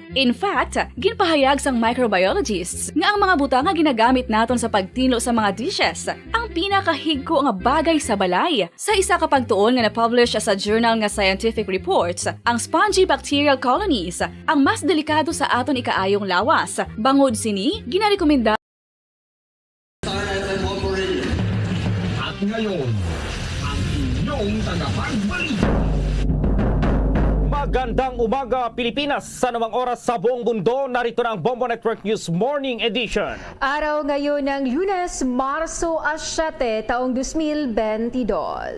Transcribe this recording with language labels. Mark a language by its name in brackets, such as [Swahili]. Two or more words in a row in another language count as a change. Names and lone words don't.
[English] In fact, [Hiligaynon] ginpahayag sang microbiologists nga ang mga butang nga ginagamit naton sa pagtinlo sa mga dishes ang pinakahigko nga bagay sa balay. Sa isa ka pagtuon nga na-publish sa journal nga Scientific Reports, ang [English] spongy bacterial colonies [Hiligaynon] ang mas delikado sa aton ikaayong lawas. Bangod sini, ginarekomenda [Filipino] ngayon, ang inyong tagapagbalita. Magandang umaga Pilipinas, sa namang oras sa buong mundo, narito na ang Bombo Network News Morning Edition. Araw ngayon ng Lunes, Marso 7, taong 2022.